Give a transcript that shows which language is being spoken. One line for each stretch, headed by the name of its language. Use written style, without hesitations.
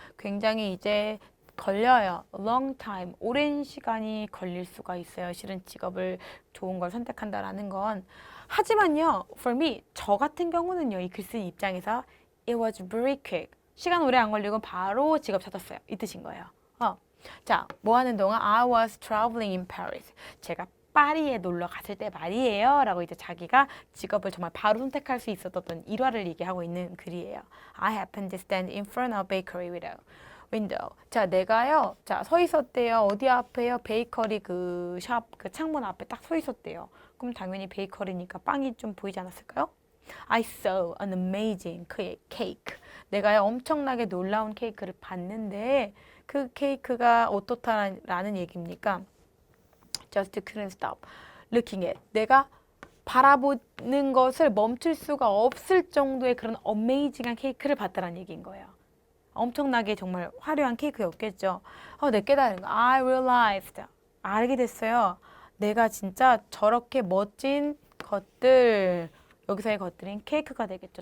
Korean: 굉장히 이제 걸려요.
English: long time,
Korean: 오랜 시간이 걸릴 수가 있어요. 실은 직업을 좋은 걸 선택한다라는 건. 하지만요,
English: for me,
Korean: 저 같은 경우는요, 이 글 쓴 입장에서
English: it was very quick.
Korean: 시간 오래 안 걸리고 바로 직업 찾았어요. 이 뜻인 거예요. 자, 뭐 하는 동안
English: I was traveling in Paris.
Korean: 제가 파리에 놀러 갔을 때 말이에요. 라고 이제 자기가 직업을 정말 바로 선택할 수 있었던 일화를 얘기하고 있는 글이에요.
English: I happened to stand in front of bakery window.
Korean: 자, 내가요. 자, 서 있었대요. 어디 앞에요? 베이커리 그 샵, 그 창문 앞에 딱 서 있었대요. 그럼 당연히 베이커리니까 빵이 좀 보이지 않았을까요?
English: I saw an amazing cake.
Korean: 내가요, 엄청나게 놀라운 케이크를 봤는데 그 케이크가 어떻다라는 얘기입니까?
English: Just couldn't stop looking at.
Korean: 내가 바라보는 것을 멈출 수가 없을 정도의 그런 어메이징한 케이크를 봤다는 얘기인 거예요. 엄청나게 정말 화려한 케이크였겠죠. 내 깨달은 거.
English: I realized.
Korean: 알게 됐어요. 내가 진짜 저렇게 멋진 것들, 여기서의 것들인 케이크가 되겠죠.